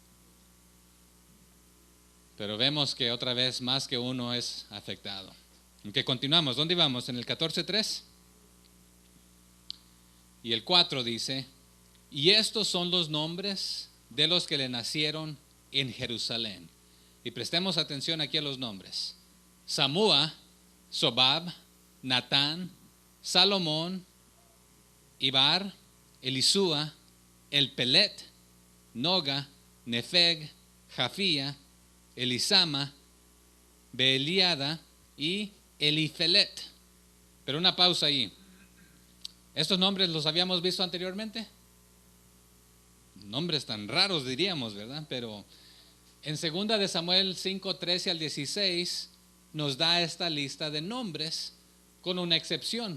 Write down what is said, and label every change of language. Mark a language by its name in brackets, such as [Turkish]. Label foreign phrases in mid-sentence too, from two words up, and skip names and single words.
[Spanish] Pero vemos que otra vez más que uno es afectado. Aunque continuamos, ¿dónde íbamos? En el 14:3. Y el 4 dice, y estos son los nombres de los que le nacieron en Jerusalén. Y prestemos atención aquí a los nombres. Samúa, Sobab, Natán, Salomón, Ibar, Elisúa, Elpelet, Noga, Nefeg, Jafía, Elisama, Beeliada y Elifelet. Pero una pausa ahí. ¿Estos nombres los habíamos visto anteriormente? Nombres tan raros diríamos, ¿verdad? Pero en 2 de Samuel 5:13 al 16 nos da esta lista de nombres con una excepción.